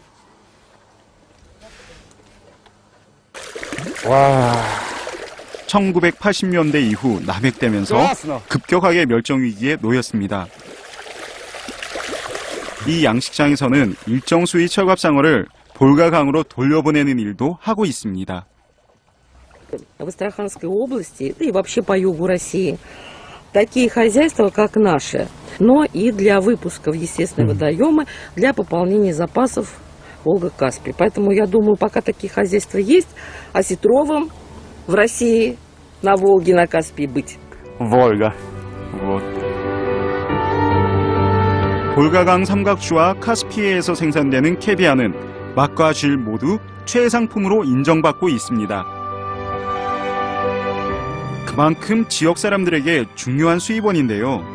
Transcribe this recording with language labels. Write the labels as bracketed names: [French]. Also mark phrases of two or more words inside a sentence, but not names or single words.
[Korean] 와, 1980년대 이후 남획되면서 급격하게 멸종 위기에 놓였습니다. 이 양식장에서는 일정 수의 철갑상어를 볼가강으로 돌려보내는 일도 하고 있습니다. [Russian] В Астраханской области, да и вообще по югу России, такие хозяйства, как наши, но и для выпуска в естественные водоемы, для пополнения запасов Волга-Каспий. Поэтому я думаю, пока такие хозяйства есть, осетровым в России на Волге, на Каспии быть. Волга. Вот. [Korean] 볼가강 삼각주와 카스피해에서 생산되는 캐비아는 맛과 질 모두 최상품으로 인정받고 있습니다. 그만큼 지역 사람들에게 중요한 수입원인데요.